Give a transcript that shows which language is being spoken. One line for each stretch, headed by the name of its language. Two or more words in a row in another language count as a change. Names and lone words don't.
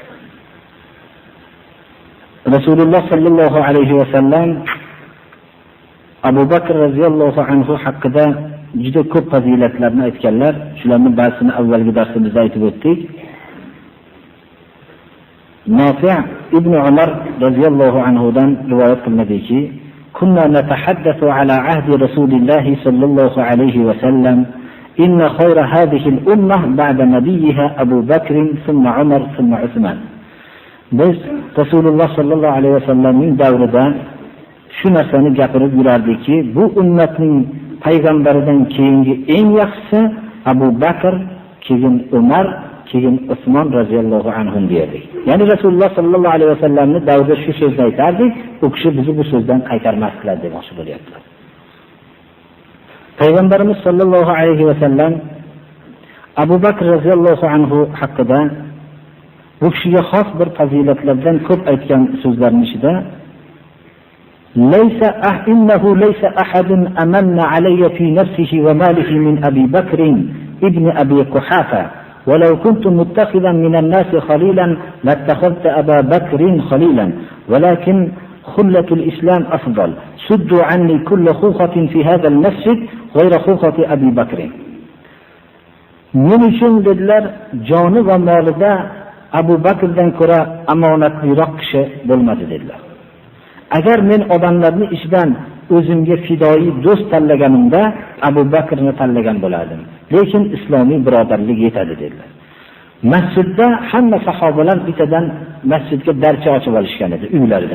Uzbek: Rasululloh
Arabic: صلى الله عليه وسلم
Uzbek: Abu Bakr
Arabic: رضي الله عنه
Uzbek: haqida juda ko'p fazilatlarni aytganlar. Shularning bahsini avvalgi darsimizda aytib o'tdik. Nafi' ibn Umar
Arabic: رضي الله عنه
Uzbek: rivoyat qilinadiki,
Arabic: كنا نتحدث على عهد رسول الله صلى الله عليه وسلم إن خير هذه الأمة بعد نبيها أبو بكر ثم عمر ثم عثمان.
Uzbek: Biz Rasululloh
Arabic: صلى الله عليه وسلم
Uzbek: davrida shu narsani gapirib yurardiki, bu ummatning payg'ambaridan keyingi eng yaxshisi Abu Bakr, keyin Umar, keyin Usmon
Arabic: رضي الله عنه
Uzbek: derdik. Ya'ni Rasululloh
Arabic: صلى الله عليه وسلم
Uzbek: davrida shu so'zni aytardik, u kishi bizni bu so'zdan qaytarmasdilar demoqchi bo'lyaptilar. Payg'ambarimiz
Arabic: صلى الله عليه وسلم
Uzbek: Abu Bakr
Arabic: رضي الله عنه
Uzbek: haqida bu kishiga xos bir fazilatlardan ko'p aytgan so'zlarning ichida
Arabic: إنه ليس أحد أمن علي في نفسه وماله من أبي بكر ابن أبي قحافة ولو كنت متخذا من الناس خليلا لاتخذت أبا بكر خليلا ولكن خلة الإسلام أفضل سدوا عني كل خوخة في هذا المسجد غير خوخة أبي بكر. من شن
Uzbek: dedilar, joni va molida Abu Bakrdan ko'ra omonatliroq kishi bo'lmadi dedilar. Agar men odamlarning ichidan o'zimga fidoyi do'st tanlaganimda Abu Bakrni tanlagan bo'lardim. Lekin islomiy birodarlik yetadi dedilar. Masjidda hamma sahobalar bittadan masjidga darcha ochib olishgan edi uylarida.